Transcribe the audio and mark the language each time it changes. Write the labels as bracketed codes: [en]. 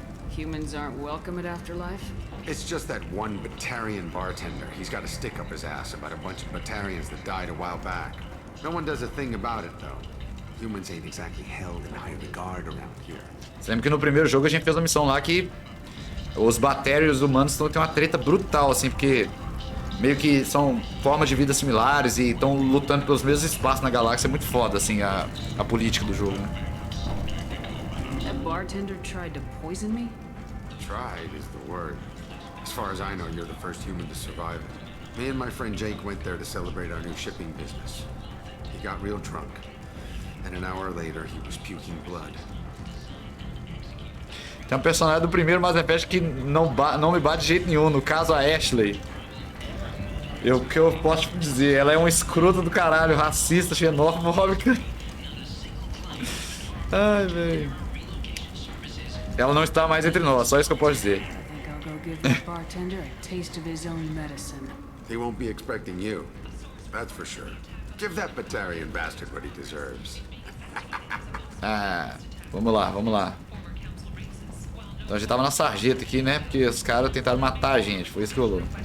[en] Humans aren't welcome at Afterlife? It's just that one Batarian bartender. He's got a stick up his ass about a bunch of Batarians that died a while back. No one does a thing about it, though. Humans ain't exactly held in high regard around here. [pt] Você lembra que no primeiro jogo a gente fez uma missão lá que os Batérios humanos estão tendo uma treta brutal, assim, porque meio que são formas de vida similares e estão lutando pelos mesmos espaços na galáxia. É muito foda, assim, a política do jogo, né? [en] That bartender tried to poison me? Tried is the word. As far as I know, you're the first human to survive it. Me and my friend Jake went there to celebrate our new shipping business. He got real drunk, and an hour later he was puking blood. [pt] Tem um personagem do primeiro Mass Effect que não me bate de jeito nenhum, no caso a Ashley. O que eu posso te dizer, ela é uma escrota do caralho, racista, xenófoba. Ai, velho. Ela não está mais entre nós, só isso que eu posso dizer. [en] He won't be expecting you. That's for sure. Give that Batarian bastard what he deserves. [pt] Ah, vamos lá, vamos lá. Então a gente tava na sarjeta aqui, né? Porque os caras tentaram matar a gente, foi isso que rolou.